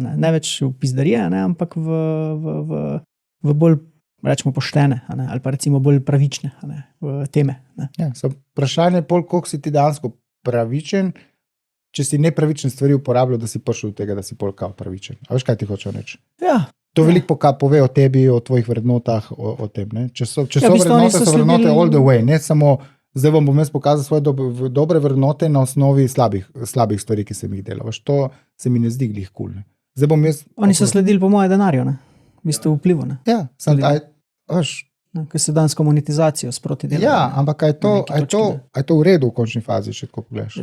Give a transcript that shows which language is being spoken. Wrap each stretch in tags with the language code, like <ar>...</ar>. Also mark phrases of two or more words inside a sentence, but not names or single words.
<sl>Ne več v pizdarije, ampak v bolj rečemo poštene, ali pa recimo bolj pravične teme. Ja, vprašanje je, koliko si ti dejansko pravičen, če si nepravične stvari uporabljal, da si prišel do tega, da si polkal pravičen. A veš, kaj ti hočem reči? Ja. To veliko pove o tebi, o tvojih vrednotah, o tem. Če so vrednote, so vrednote</sl> <en>all the way.</en> <sl>Ne samo, zdaj vam bom jaz pokazal svoje dobre vrednote na osnovi slabih stvari, ki sem jih delal. To se mi ne zdi glih cool. Oni so sledili po moje denarju, v bistvu vplivu. Ne? Ja, Ker se danes monetizacijo sproti dela. Ja, ampak je to v redu v končni fazi, če tako pogledaš?</sl>